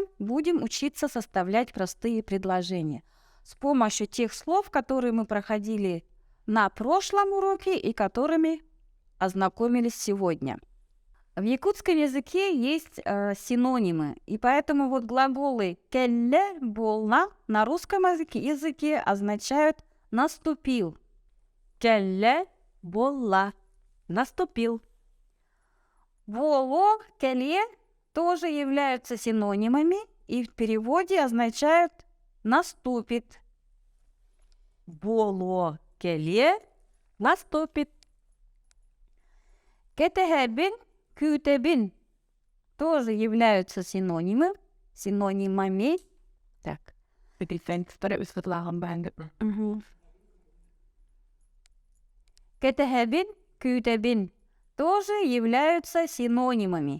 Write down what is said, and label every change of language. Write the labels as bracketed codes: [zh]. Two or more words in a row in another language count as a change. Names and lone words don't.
[ru] Будем учиться составлять простые предложения с помощью тех слов, которые мы проходили на прошлом уроке и которыми ознакомились сегодня. В якутском языке есть синонимы, и поэтому вот глаголы «келле», «болна» на русском языке означают «наступил». [sah] Келле. Болла. Наступил. [ru] Боло, келе тоже являются синонимами и в переводе означают «наступит». [sah] Боло. Келе. Наступит. [ru] Кетехебин, кютебин тоже являются синонимами. Так. Кетехебин, кютебин тоже являются синонимами.